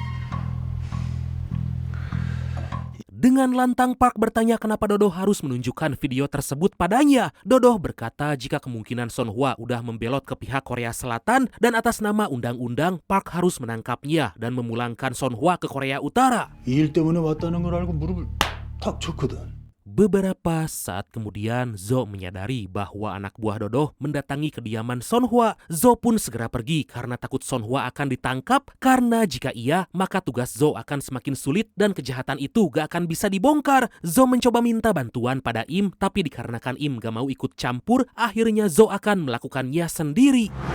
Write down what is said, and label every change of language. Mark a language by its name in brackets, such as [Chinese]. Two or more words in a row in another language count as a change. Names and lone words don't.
[Indonesian] Dengan lantang Park bertanya kenapa Dodo harus menunjukkan video tersebut padanya. Dodo berkata jika kemungkinan Son Hwa udah membelot ke pihak Korea Selatan dan atas nama undang-undang Park harus menangkapnya dan memulangkan Son Hwa ke Korea Utara. [Korean] 이 일 때문에 왔다는 걸 알고 무릎을 탁 쳤거든. [Indonesian] Beberapa saat kemudian, Zo menyadari bahwa anak buah Dodo mendatangi kediaman Son Hwa. Zo pun segera pergi karena takut Son Hwa akan ditangkap, karena jika iya, maka tugas Zo akan semakin sulit dan kejahatan itu gak akan bisa dibongkar. Zo mencoba minta bantuan pada Im, tapi dikarenakan Im gak mau ikut campur, akhirnya Zo akan melakukannya sendiri.